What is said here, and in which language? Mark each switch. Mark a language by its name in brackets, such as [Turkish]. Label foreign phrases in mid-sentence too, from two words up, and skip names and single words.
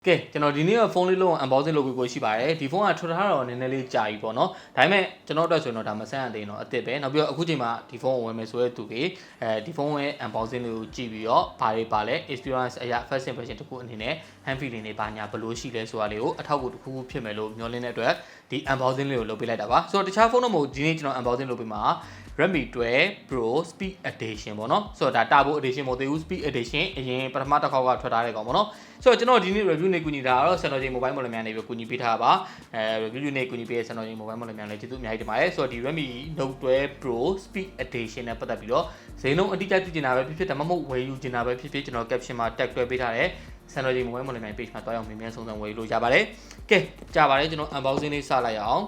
[Burmese] ကဲကျွန်တော်ဒီနေ့ကဖုန်းလေးလုံး unboxing လုပ်ပြီးကိုရှိပါတယ်ဒီဖုန်းကထွက်ထားတော့နည်းနည်းလေးကြာပြီပေါ့နော်ဒါပေမဲ့ကျွန်တော်တို့ဆိုရင်တော့ဒါမဆန်းရသေးတော့အစ်စ်ပဲနောက်ပြီးတော့အခုချိန်မှာဒီဖုန်းကိုဝယ်မယ်ဆိုရဲသူတွေဒီဖုန်းရဲ့ unboxing လေးကိုကြည့် ပြီးတော့ဘာတွေပါလဲ experience အရာ [English] first impression [Burmese] တခုအနေနဲ့ [English] hand feeling [Burmese] တွေဘာညာဘယ်လိုရှိလဲဆိုတာလေးကိုအထောက်အကူတစ်ခုခုဖြစ်မယ်လို့မျှော်လင့်တဲ့အတွက်ဒီ unboxing လေးကိုလုပ်ပေးလိုက်တာပါဆိုတော့ တခြားဖုန်းတော့မဟုတ်ဒီနေ့ကျွန်တော် unboxing လုပ်ပေးမှာ Redmi 12 Pro Speed Edition ပေါ့နော်ဆိုတော့ဒါ Turbo Edition မဟုတ်သေးဘူး Speed Edition အရင်ပထမတစ်ခေါက်ကထွက်ထားတဲ့ကောင်ပေါ့နော်ဆိုတော့ကျွန်တော်ဒီနေ့ review နဲ့ကူညီတာကတော့ Samsung mobile model များနေပြီးကူညီပေးထားပါreview နဲ့ကူညီပေးတဲ့ Samsung mobile model များလည်းကျေးဇူးအများကြီးတင်ပါတယ်ဆိုတော့ဒီ Redmi Note 12 Pro Speed Edition နဲ့ပတ်သက်ပြီးတော့ဈေးနှုန်းအတိအကျသိချင်တာပဲဖြစ်ဖြစ်ဒါမှမဟုတ်ဝယ်ယူချင်တာပဲဖြစ်ဖြစ်ကျွန်တော် caption မှာ tag တွဲပေးထားတဲ့ Samsung mobile model များ page မှာတွားရောက်မြင်မြန်ဆုံးဝယ်ယူလို့ရပါတယ်ကဲကြာပါတယ်ကျွန်တော် unboxing လေးစလိုက်ရအောင်